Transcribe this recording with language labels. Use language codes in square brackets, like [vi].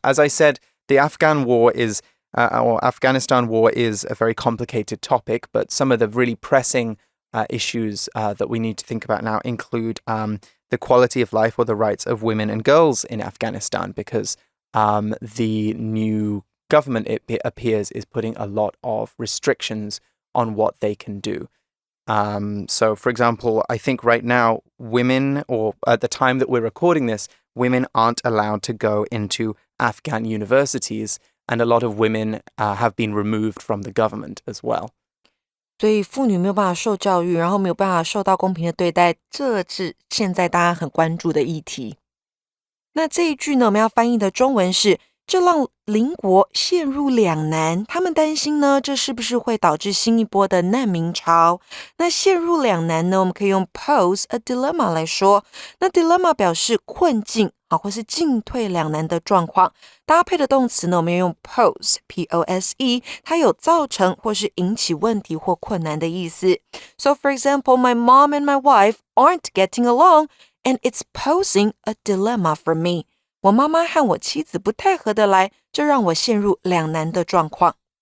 [en] As I said, the Afghanistan war is a very complicated topic, but some of the really pressing issues that we need to think about now include the quality of life or the rights of women and girls in Afghanistan, because the new government, it appears, is putting a lot of restrictions on what they can do. So, for example, I think right now, women, or at the time that we're recording this, women aren't allowed to go into Afghan universities, and a lot of women have been removed from the government as well. [zh] 所以妇女没有办法受教育，然后没有办法受到公平的对待，这是现在大家很关注的议题。那这一句呢，我们要翻译的中文是：这让邻国陷入两难。他们担心呢，这是不是会导致新一波的难民潮？那陷入两难呢，我们可以用 [en] pose a dilemma [zh] 来说。那 dilemma 表示困境或是进退两难的状况。搭配的动词呢，我们要用 pose P-O-S-E， 它有造成或是引起问题或困难的意思。 [en] So for example, my mom and my wife aren't getting along, and it's posing a dilemma for me. [zh] 我妈妈和我妻子不太合得来，这让我陷入两难的状况。